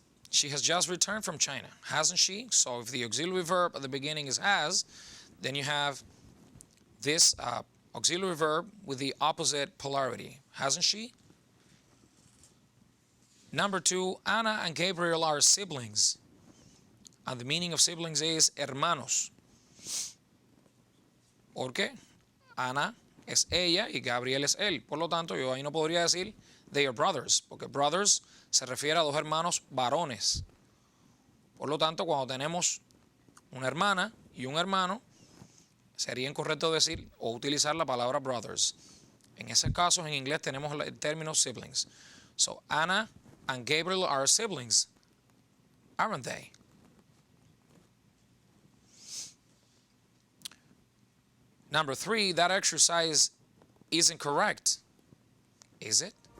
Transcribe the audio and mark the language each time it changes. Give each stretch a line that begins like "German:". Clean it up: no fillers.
English: She has just returned from China, hasn't she? So if the auxiliary verb at the beginning is has, then you have this auxiliary verb with the opposite polarity, hasn't she? Number 2, Anna and Gabriel are siblings. And the meaning of siblings is hermanos.
Spanish: ¿Por qué? Ana es ella y Gabriel es él. Por lo tanto, yo ahí no podría decir
English: they are brothers,
Spanish: porque brothers se refiere a dos hermanos varones. Por lo tanto, cuando tenemos una hermana y un hermano, sería incorrecto decir o utilizar la palabra brothers. En ese caso, en inglés tenemos el término siblings.
English: So, Anna and Gabriel are siblings, aren't they? Number 3, that exercise isn't correct. Is it?